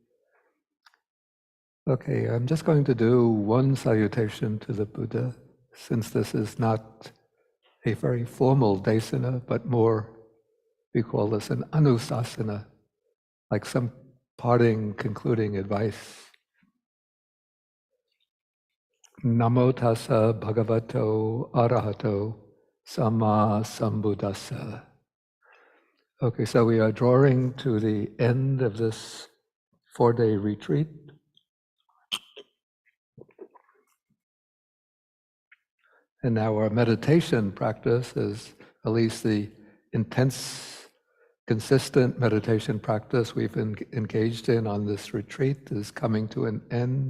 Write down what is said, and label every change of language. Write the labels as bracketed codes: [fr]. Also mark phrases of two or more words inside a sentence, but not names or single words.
[en] Okay, I'm just going to do one salutation to the Buddha, since this is not a very formal desana, but more, we call this an anusasana, like some parting, concluding advice. [pi] Namo tassa bhagavato arahato samma sambuddhassa. [en] Okay, so we are drawing to the end of this 4-day retreat. And now our meditation practice is at least the intense, consistent meditation practice we've been engaged in on this retreat is coming to an end.